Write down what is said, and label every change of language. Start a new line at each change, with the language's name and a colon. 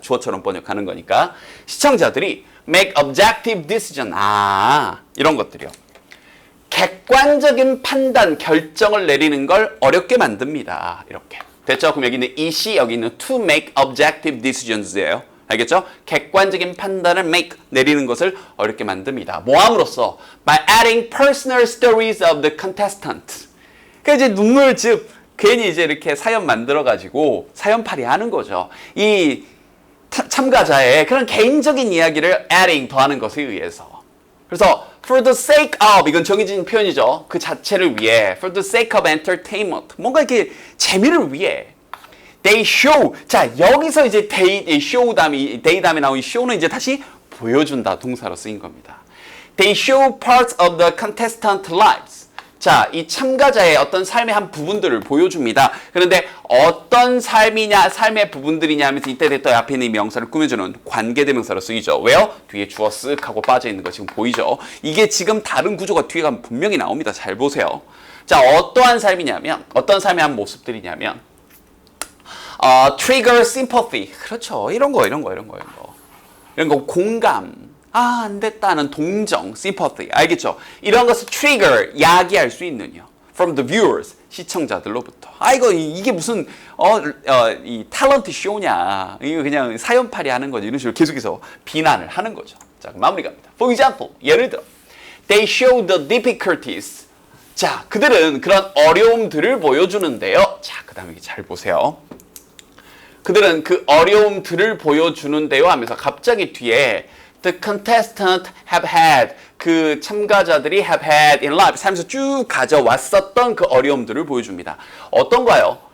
Korean: 주어처럼 번역하는 거니까 시청자들이
English: make objective decision
Korean: 이런 것들이요. 객관적인 판단 결정을 내리는 걸 어렵게 만듭니다. 이렇게 됐죠? 그럼 여기는 it이 여기는
English: to make objective decisions
Korean: 예요. 알겠죠? 객관적인 판단을 make 내리는 것을 어렵게 만듭니다. 뭐 함으로써
English: by adding personal stories of the contestant.
Korean: 그러니까 이제 눈물 즉 괜히 이제 이렇게 사연 만들어가지고 사연팔이 하는 거죠. 이 참가자의 그런 개인적인 이야기를 adding 더하는 것에 의해서. 그래서
English: for the sake of
Korean: 이건 정해진 표현이죠. 그 자체를 위해
English: for the sake of entertainment
Korean: 뭔가 이렇게 재미를 위해
English: they show
Korean: 자 여기서 이제 show 다음에 they 다음에 나온 이 show는 이제 다시 보여준다 동사로 쓰인 겁니다.
English: They show parts of the contestant lives.
Korean: 자, 이 참가자의 어떤 삶의 한 부분들을 보여줍니다. 그런데 어떤 삶이냐, 삶의 부분들이냐 하면서 이때 또 앞에 있는 이 명사를 꾸며주는 관계대명사로 쓰이죠. 왜요? 뒤에 주어 쓱 하고 빠져있는 거 지금 보이죠? 이게 지금 다른 구조가 뒤에 가면 분명히 나옵니다. 잘 보세요. 자, 어떠한 삶이냐면, 어떤 삶의 한 모습들이냐면,
English: trigger sympathy.
Korean: 그렇죠. 이런 거. 이런 거 공감. 안 됐다는 동정, sympathy. 알겠죠? 이런 것을 trigger, 야기할 수 있는요.
English: From the viewers,
Korean: 시청자들로부터. 이게 무슨, 이 탤런트 쇼냐. 이거 그냥 사연팔이 하는 거지. 이런 식으로 계속해서 비난을 하는 거죠. 자, 마무리 갑니다.
English: For example,
Korean: 예를 들어,
English: they show the difficulties.
Korean: 자, 그들은 그런 어려움들을 보여주는데요. 자, 그 다음에 잘 보세요. 그들은 그 어려움들을 보여주는데요 하면서 갑자기 뒤에
English: The contestant have had
Korean: 그 참가자들이
English: have had in life
Korean: 살면서 쭉 가져왔었던 그 어려움들을 보여줍니다. 어떤가요?